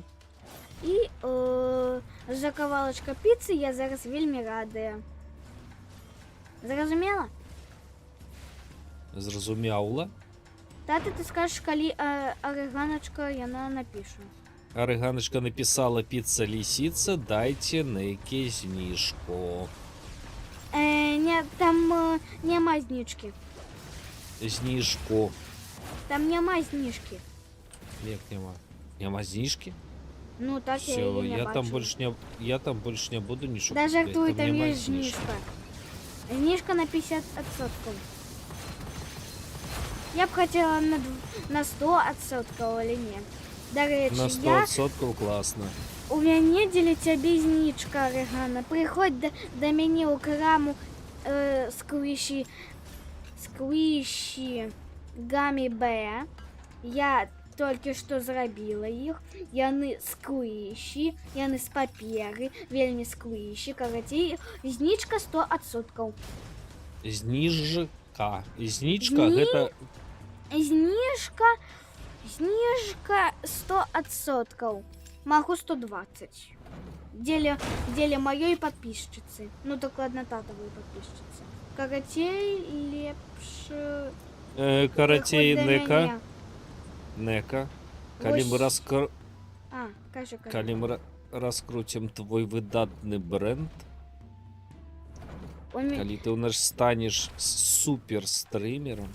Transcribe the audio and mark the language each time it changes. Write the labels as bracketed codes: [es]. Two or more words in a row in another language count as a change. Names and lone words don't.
[be] І за кавалачка піцы я зараз вельмі радая. Зразумела? Зразумяла. Тата, ты скажаш, калі Арыганачка яна напіша. [ru] Арыганачка написала пицца лисица, [uk] дайте Неке знижку. [be] Там няма знижки. [uk] Знижку. [be] Там няма знижки. Як няма? Няма знижки? Ну так [ru] Все, я не я там больше не буду ничего. [be] Да жартуй, там няма [uk] есть знижка. Знижка на 50%. Я б хотела на 100%, але не. До речі, [ru] на 100% классно. [be] У мяне дзеля цябе знічка, Рыгана. Прыходь да мяне ў краму сквіші гамі Б. Я толькі што зрабіла іх. Яны сквіші, яны з паперы, вельмі сквіші. Карацей, знічка 100%. Знижка. Знічка гэта... [uk] Знижка 100%. [ru] Могу 120. Деля моей подписчицы. Ну, докладно татовой подписчицы. [be] Каратей лепш... Каратей Нека. Нека. Калі мы раскрутим твой выдатный бренд, калі ты у нас станешь супер стримером,